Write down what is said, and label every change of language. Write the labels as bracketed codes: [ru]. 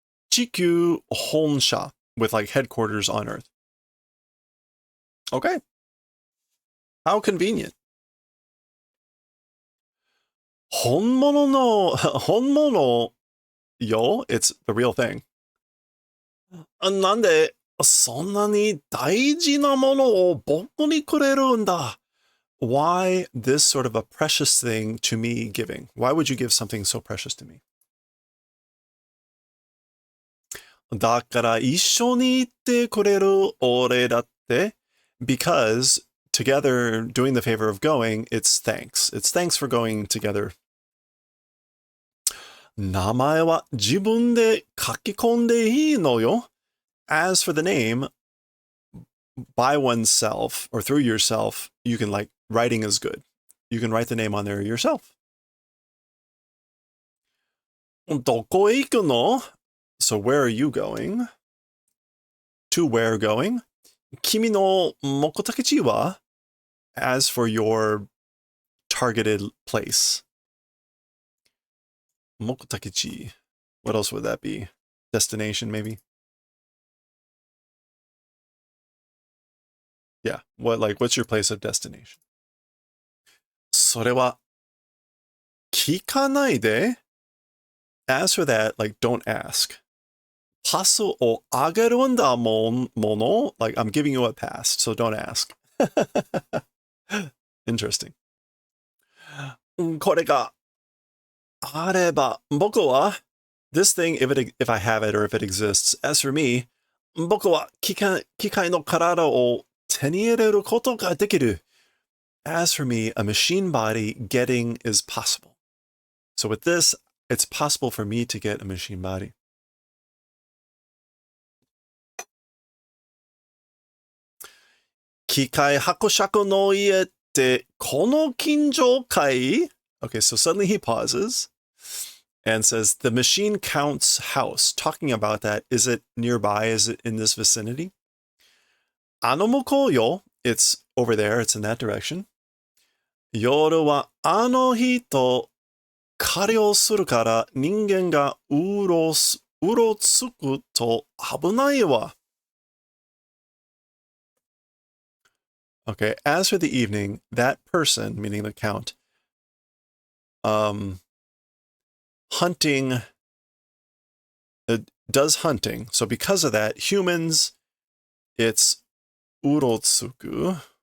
[en] Chikyu Honsha, with like headquarters on Earth. Okay. How convenient. Honmono yo, it's the real thing. [ja] なんで、そんなに大事なものを僕にくれるんだ? [en] Why this sort of a precious thing to me giving? Why would you give something so precious to me? [ja] だから一緒に行ってくれる俺だって [en] because together doing the favor of going, it's thanks. It's thanks for going together. [ja] 名前は自分で書き込んでいいのよ. [en] As for the name, by oneself or through yourself, you can like, writing is good. You can write the name on there yourself. [ja] どこへ行くの? [en] So where are you going? To where going? [ja] 君の目的地は? [en] As for your targeted place. 目的地.What else would that be? Destination, maybe? Yeah. What's your place of destination? [ja] それは聞かないで. [en] As for that, like, don't ask. [ja] パスをあげるんだもの? [en] Like, I'm giving you a pass, so don't ask. Interesting. [ja] これがあれば僕は [en] this thing, if I have it or if it exists, as for me, [ja] 僕は機械の体を手に入れることができる. [en] As for me, a machine body getting is possible. So with this, it's possible for me to get a machine body. [ja] 機械伯爵の家ってこの近所かい? [en] Okay, so suddenly he pauses and says, the machine counts house. Talking about that, is it nearby? Is it in this vicinity? [ja] あの向こうよ. [en] It's over there. It's in that direction. [ja] 夜はあの人狩りをするから人間がうろつくと危ないわ. [en] Okay, as for the evening, that person, meaning the count, hunting, does hunting. So because of that, humans, it's urotsuku.